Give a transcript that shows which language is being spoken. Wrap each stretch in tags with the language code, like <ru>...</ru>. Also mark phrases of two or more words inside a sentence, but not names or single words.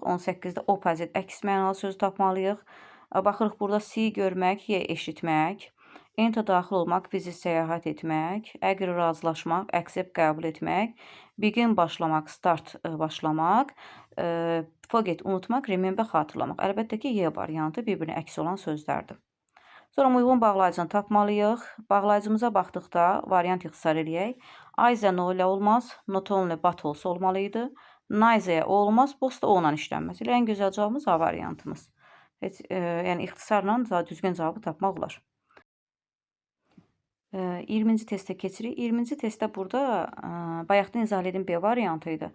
<az>18-də opposite, əks mənalı söz tapmalıyıq. Baxırıq burada see görmək, Y eşitmək, enter daxil olmaq, visit səyahət etmək, agree razılaşmaq, accept qəbul etmək, begin başlamaq, start başlamaq, forget unutmaq, remember xatırlamaq. Əlbəttə ki, Y variantı bir-birinə əks olan sözlərdir. Sonra uyğun bağlayıcını tapmalıyıq. Bağlayıcımıza baxdıqda variant ixtisar eləyək.</az> <en>Either no</en> <az>ilə olmaz,</az> <en>not only but</en> <az>olsa olmalıydı. Neither olmaz, both da o ilə işlənməz. Ən gözəl cavabımız A variantımız. Yəni ixtisarla düzgün cavabı tapmaq olar. 20-ci testə keçirik. 20-ci testdə burada bayaqdan izah edin B variantı idi.</az>